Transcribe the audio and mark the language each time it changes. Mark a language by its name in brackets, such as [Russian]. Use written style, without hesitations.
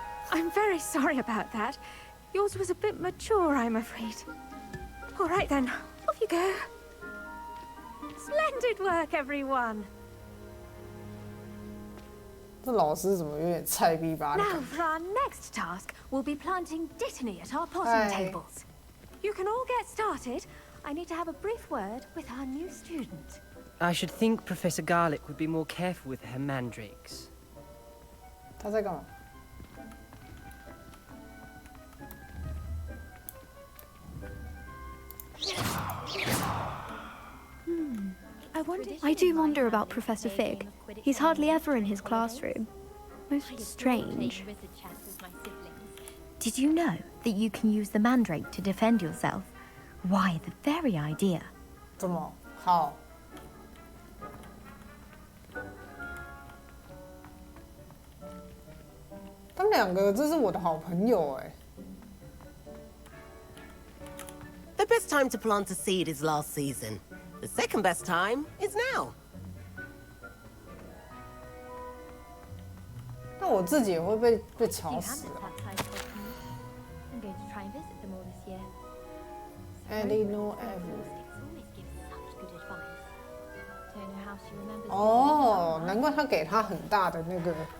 [English] I'm very sorry about that. Yours was a bit mature, I'm afraid. All right then, off you go. Splendid work, everyone. [Chinese] 这老师怎么有点菜逼吧？ [English] Now for our next task, we'll be planting dittany at our potting Aye. tables. You can all get started. I need to have a brief word with our new student. I should think Professor Garlick would be more careful with her mandrakes. [Chinese] 他在干嘛？ [English] I do wonder about Professor Fig. He's hardly ever in his classroom. Most strange. Did you know that you can use the mandrake to defend yourself? Why, the very idea. [Chinese] 怎么？好。他们两个真是我的好朋友哎。 [English] The best time to plant a seed is last season. The second best time is now. [Chinese] 那我自己也会被吵死啊。 [English] I'm going to try and visit them all this year. Eleanor always gives such good advice. Don't know how she remembers. [Chinese] 哦，难怪他给他很大的那个。